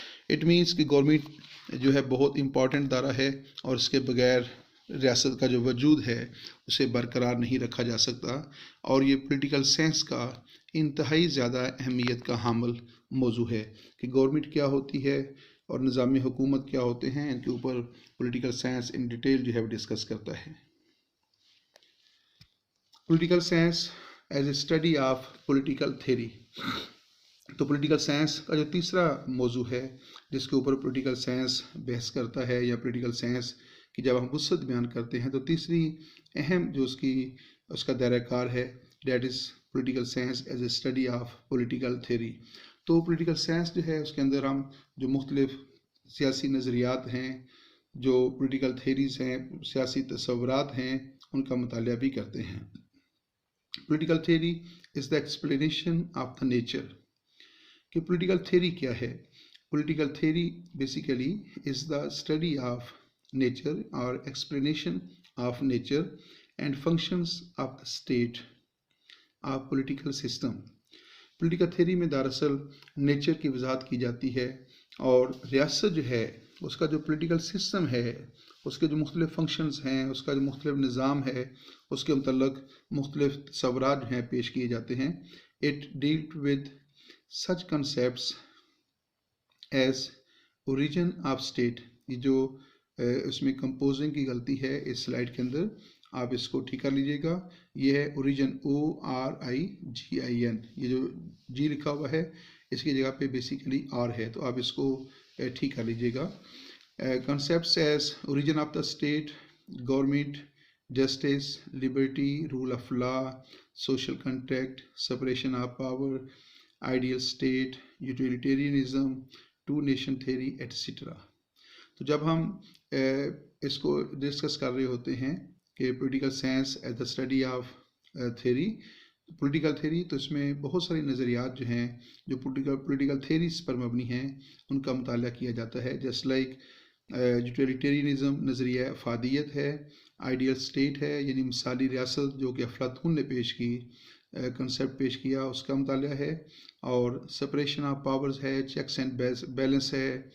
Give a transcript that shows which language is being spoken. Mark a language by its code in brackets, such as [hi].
[en] it means [ur] کہ government جو ہے بہت امپورٹنٹ ادارہ ہے، اور اس کے بغیر ریاست کا جو وجود ہے اسے برقرار نہیں رکھا جا سکتا. اور یہ پولیٹیکل سائنس کا انتہائی زیادہ اہمیت کا حامل موضوع ہے کہ گورنمنٹ کیا ہوتی ہے اور نظام حکومت کیا ہوتے ہیں. ان کے اوپر پولیٹیکل سائنس [en] in detail [ur] جو ہے ڈسکس کرتا ہے. [en] Political science as a study of political theory. [ur] تو پولیٹیکل سائنس کا جو تیسرا موضوع ہے جس کے اوپر پولیٹیکل سائنس بحث کرتا ہے، یا پولیٹیکل سائنس کی جب ہم وسعت بیان کرتے ہیں، تو تیسری اہم جو اس کا دائرہ کار ہے، [en] That is political science as a study of political theory. [ur] تو پولیٹیکل سائنس جو ہے اس کے اندر ہم جو مختلف سیاسی نظریات ہیں، جو پولیٹیکل تھیوریز ہیں، سیاسی تصورات ہیں، ان کا مطالعہ بھی کرتے ہیں. [en] Political theory is the explanation of the nature. [ur] کہ پولیٹیکل تھیوری کیا ہے؟ [en] Political theory basically is the study of nature اور explanation of nature and functions of the state of political system. [ur] Political theory میں دراصل nature کی وضاحت کی جاتی ہے، اور ریاست جو ہے اس کا جو پولیٹیکل سسٹم ہے، اس کے جو مختلف فنکشنز ہیں، اس کا جو مختلف نظام ہے، اس کے متعلق مختلف تصورات جو ہیں پیش کیے جاتے ہیں. [en] It dealt with such concepts as origin of state. [ur] یہ جو اس میں کمپوزنگ کی غلطی ہے اس سلائڈ کے اندر، آپ اس کو ٹھیک کر لیجئے گا. یہ ہے اوریجن، ORIGIN. یہ جو جی لکھا ہوا ہے اس کی جگہ پہ بیسیکلی آر ہے، تو آپ اس کو ٹھیک کر لیجئے گا. [en] concepts as origin of the state, government, justice, liberty, rule of law, social contract, separation of power, ideal state, utilitarianism, two nation theory etcetera. [ur] تو جب ہم اس کو ڈسکس کر رہے ہوتے ہیں کہ [en] political science as the study of theory, [ur] political theory, تو اس میں بہت ساری نظریات جو ہیں جو پولیٹیکل تھیوریز پر مبنی ہیں ان کا مطالعہ کیا جاتا ہے. [en] just like [ur] یوٹیلیٹیرینزم نظریہ افادیت ہے، آئیڈیل اسٹیٹ ہے یعنی مثالی ریاست جو کہ افلاطون نے پیش کی، کنسیپٹ پیش کیا، اس کا مطالعہ ہے. اور سپریشن آف پاورز ہے، چیکس اینڈ بیلنس ہے،